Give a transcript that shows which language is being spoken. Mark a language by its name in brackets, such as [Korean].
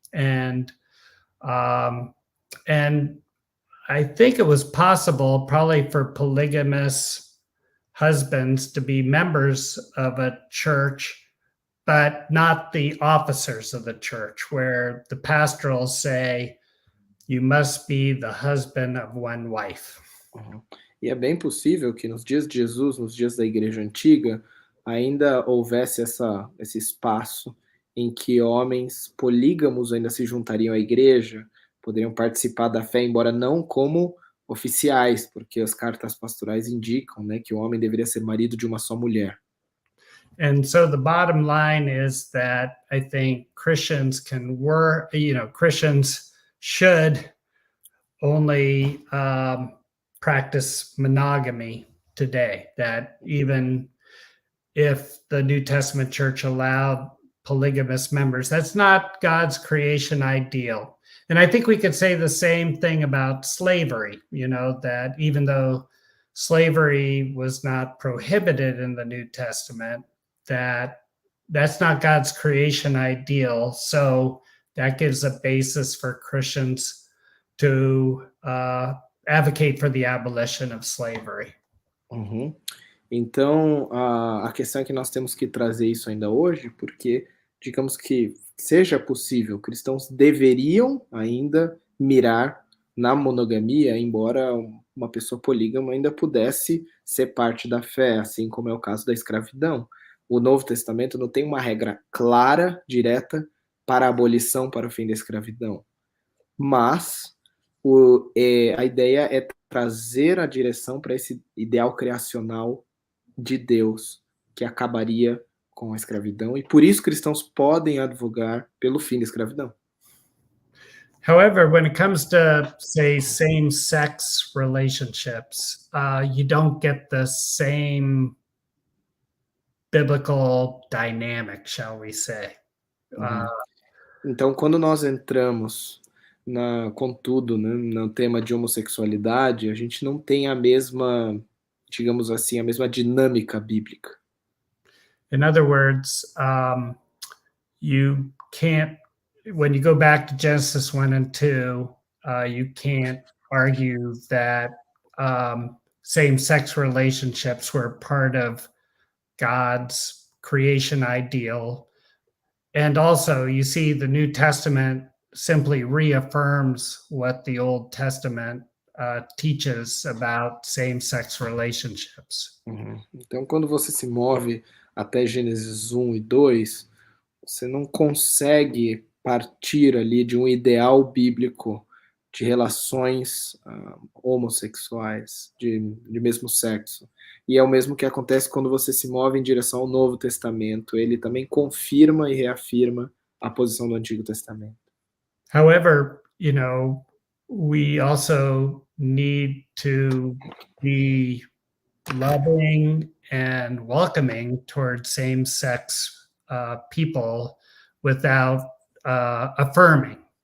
[English] And I think it was possible probably for polygamous husbands to be members of a church, but not the officers of the church, where the pastorals say, you must be the husband of one wife. [Portuguese] E é bem possível que nos dias de Jesus, nos dias da igreja antiga, ainda houvesse esse espaço em que homens polígamos ainda se juntariam à igreja, poderiam participar da fé, embora não como oficiais, porque as cartas pastorais indicam, né, que o homem deveria ser marido de uma só mulher. [English] And so the bottom line is that I think Christians Christians should only practice monogamy today, that even if the New Testament church allowed polygamous members, that's not God's creation ideal. And I think we could say the same thing about slavery, that even though slavery was not prohibited in the New Testament, that's not God's creation ideal. So that gives a basis for Christians to advocate for the abolition of slavery. [Portuguese] Então, a questão é que nós temos que trazer isso ainda hoje, porque digamos que seja possível, cristãos deveriam ainda mirar na monogamia, embora uma pessoa polígama ainda pudesse ser parte da fé, assim como é o caso da escravidão. O Novo Testamento não tem uma regra clara, direta, para a abolição, para o fim da escravidão. Mas a ideia é trazer a direção para esse ideal criacional de Deus, que acabaria com a escravidão, e por isso cristãos podem advogar pelo fim da escravidão. [English] However, when it comes to, say, same-sex relationships, you don't get the same biblical dynamic, shall we say. [Portuguese] Então, quando nós entramos, contudo, né, no tema de homossexualidade, a gente não tem a mesma, digamos assim, a mesma dinâmica bíblica. [English] In other words, you can't, when you go back to Genesis 1 and 2, you can't argue that same-sex relationships were part of God's creation ideal. And also, you see the New Testament simply reaffirms what the Old Testament teaches about same-sex relationships. [Portuguese] Então, quando você se move até Gênesis 1 e 2, você não consegue partir ali de um ideal bíblico de relações homossexuais, de mesmo sexo. E é o mesmo que acontece quando você se move em direção ao Novo Testamento. Ele também confirma e reafirma a posição do Antigo Testamento. [English] However, you know, we also need to be loving and welcoming towards same-sex people without affirming.